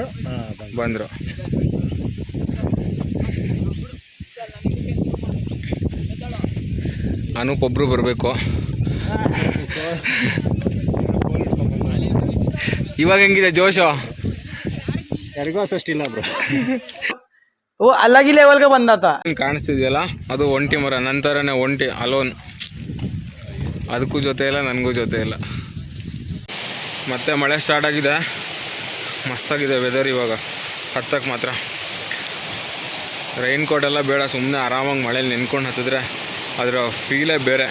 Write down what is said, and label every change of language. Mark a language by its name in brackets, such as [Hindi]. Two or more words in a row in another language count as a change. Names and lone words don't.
[Kannada] ಬಂದರು. ಅನೂಪ್ ಒಬ್ರು ಬರಬೇಕು. ಇವಾಗ ಹೆಂಗಿದೆ ಜೋಶು? ಯಾರಿಗೂ ಅಷ್ಟಿಲ್ಲ ಬ್ರೋ. [Hindi] वो अलग ही लेवल का बंदा था. [Kannada] ಕಾಣಿಸ್ತಿದೆಯಲ್ಲ ಅದು ಒಂಟಿ ಮರ, ನಂತರನೇ ಒಂಟಿ ಅಲೋನ್. ಅದಕ್ಕೂ ಜೊತೆ ಇಲ್ಲ, ನನಗೂ ಜೊತೆ ಇಲ್ಲ. ಮತ್ತೆ ಮಳೆ ಸ್ಟಾರ್ಟ್ ಆಗಿದೆ, ಮಸ್ತಾಗಿದೆ ವೆದರ್ ಇವಾಗ. ಹತ್ತಕ್ಕೆ ಮಾತ್ರ ರೈನ್ ಕೋಟ್ ಎಲ್ಲ ಬೇಡ, ಸುಮ್ಮನೆ ಆರಾಮಾಗಿ ಮಳೇಲಿ ನೆನ್ಕೊಂಡು ಹತ್ತಿದ್ರೆ ಅದರ ಫೀಲೇ ಬೇರೆ.